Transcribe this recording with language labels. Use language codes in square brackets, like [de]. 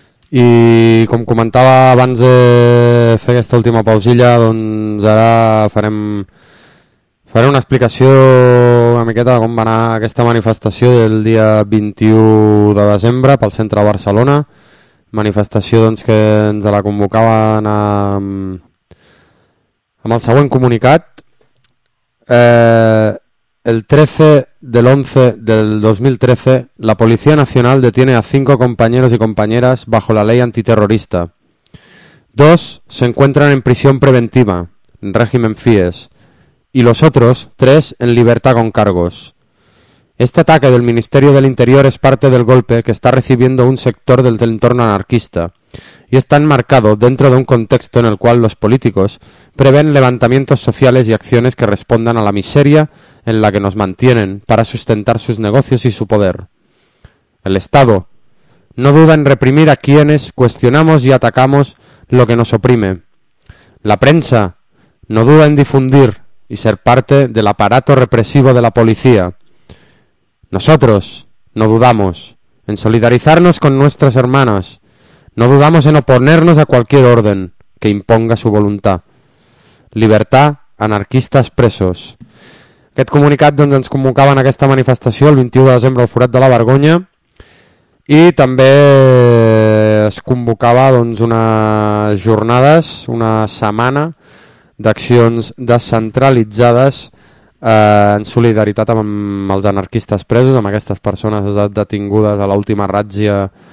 [ca] I com comentava abans de fer aquesta última pausilla, doncs ara farem una explicació una miqueta de com va anar aquesta manifestació del dia 21 de desembre pel centre de Barcelona. Manifestació doncs, que ens la convocaven amb el següent comunicat. [es] El 13/11/2013, la Policía Nacional detiene a 5 compañeros y compañeras bajo la ley antiterrorista. 2 se encuentran en prisión preventiva, en régimen FIES, y los otros 3 en libertad con cargos. Este ataque del Ministerio del Interior es parte del golpe que está recibiendo un sector del entorno anarquista y está enmarcado dentro de un contexto en el cual los políticos prevén levantamientos sociales y acciones que respondan a la miseria en la que nos mantienen para sustentar sus negocios y su poder. El Estado no duda en reprimir a quienes cuestionamos y atacamos lo que nos oprime. La prensa no duda en difundir y ser parte del aparato represivo de la policía. Nosotros no dudamos en solidarizarnos con nuestras hermanas. No dudamos en oponernos a cualquier orden que imponga su voluntad. Libertad, anarquistas presos. [ca] Aquest comunicat doncs, ens convocaven aquesta manifestació el 21 de desembre al Forat de la Vergonya i també es convocava doncs, unes jornades, una setmana d'accions descentralitzades en solidaritat amb els anarquistes presos, amb aquestes persones detingudes a l'última ràtzia